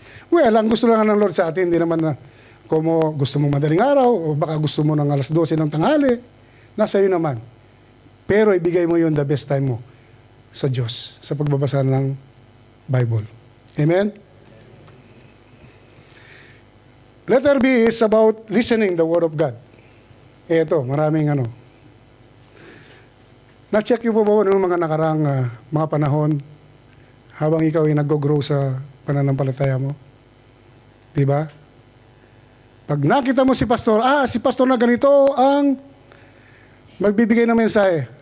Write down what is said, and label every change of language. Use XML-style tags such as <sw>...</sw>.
<tl>Well, ang gusto lang ng Lord sa atin, hindi naman na kung gusto mong madaling araw, o baka gusto mo ng alas 12 ng tanghali, nasa iyo naman. Pero ibigay mo yun</tl> <en>the best time</en> <tl>mo sa Diyos, sa pagbabasa ng Bible. Amen?</tl> <en>Letter B is about listening the Word of God.</en> <tl>Ito, maraming Na-check niyo po ba noong mga nakarang mga panahon habang ikaw ay nag-grow sa pananampalataya mo? Diba? Pag nakita mo si pastor, si pastor na ganito ang magbibigay ng mensahe.</tl>